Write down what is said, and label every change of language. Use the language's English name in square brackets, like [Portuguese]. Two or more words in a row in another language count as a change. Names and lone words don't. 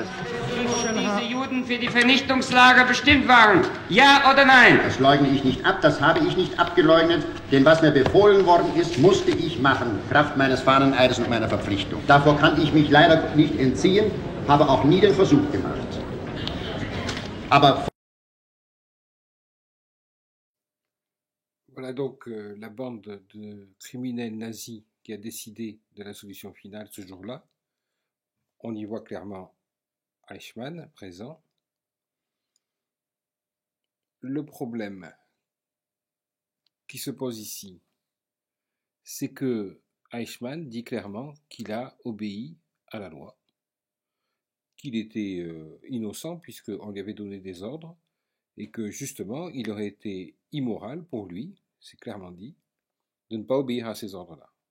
[German] diese Juden für die Vernichtungslager bestimmt waren. Ja oder nein? Das leugne ich nicht ab, das habe ich nicht abgeleugnet, denn was mir befohlen worden ist, musste ich machen, Kraft meines Fahneneides und meiner Verpflichtung. Davor kann ich mich leider nicht entziehen, habe auch nie den Versuch gemacht. Aber [French] Voilà donc la bande de criminels nazis qui a décidé de la solution finale ce jour-là. On y voit clairement Eichmann présent. Le problème qui se pose ici, c'est que Eichmann dit clairement qu'il a obéi à la loi, qu'il était innocent puisqu'on lui avait donné des ordres et que justement il aurait été immoral pour lui, c'est clairement dit, de ne pas obéir à ces ordres-là.